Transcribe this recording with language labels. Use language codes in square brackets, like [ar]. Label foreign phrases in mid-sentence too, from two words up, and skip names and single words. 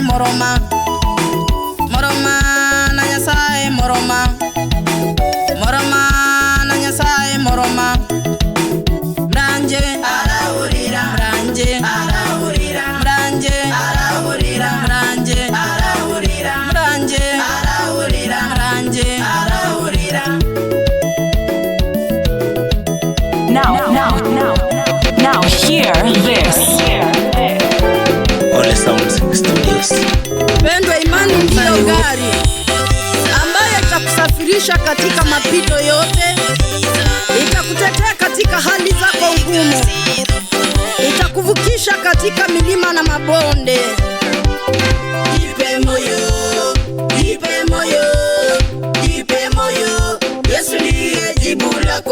[guz] moroma, moroma na Nyasaye moroma, moroma na Nyasaye moroma. Mranje arahurira, mranje arahurira, mranje arahurira, mranje arahurira, mranje arahurira, mranje arahurira. [en] Now hear this. Ole Sound Studios. [sw] Pendwa, imani ndiyo gari ambayo itakusafirisha katika mapito yote, itakutetea katika hali zako ngumu, itakuvukisha katika milima na mabonde. Jipe moyo, jipe moyo, jipe moyo, Yesu ndiye jibu lako.